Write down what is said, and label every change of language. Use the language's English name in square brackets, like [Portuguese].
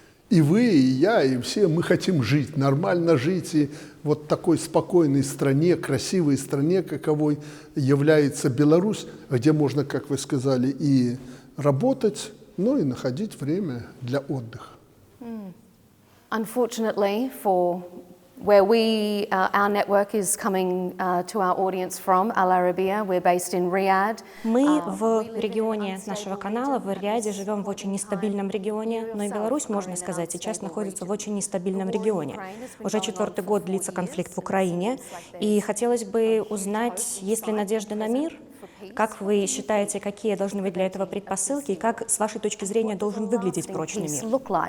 [Russian] И вы, и я, и все, мы хотим жить, нормально жить, и вот такой спокойной стране, красивой стране, каковой является Беларусь, где можно, как вы сказали, и работать, но и находить время для отдыха. [English] Unfortunately, for where our network is coming to our audience from, Al Arabiya, we're based in Riyadh. [Russian] Мы в регионе нашего канала, в Риаде, живем в очень нестабильном регионе, но и Беларусь, можно сказать, сейчас находится в очень нестабильном регионе. Уже 4-й год длится конфликт в Украине, и хотелось бы узнать, есть ли надежда на мир? Как вы считаете, какие должны быть для этого предпосылки, и как, с вашей точки зрения, должен выглядеть прочный мир?